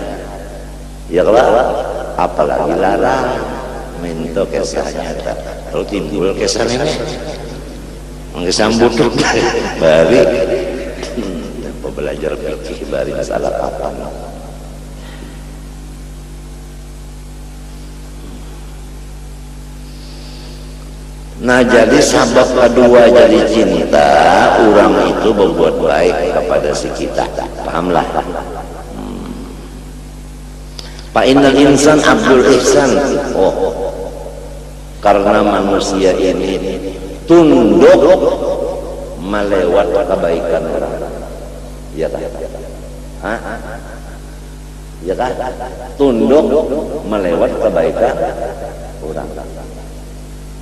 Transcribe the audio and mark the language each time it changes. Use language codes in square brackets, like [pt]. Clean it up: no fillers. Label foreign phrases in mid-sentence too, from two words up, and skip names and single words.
[bjn] Ya kalau apalagi larang minta kisahnya kalau timbul kisah ini mengisambut bari belajar fikih bari masalah kapan. Nah jadi sabab kedua jadi cinta, orang itu berbuat baik kepada si kita, pahamlah. [ar] فإن الإنسان عبد الإحسان. [bjn] Oh, karena manusia ini tunduk melewat kebaikan orang. Ya kan? Ya kan? Tunduk melewat kebaikan orang.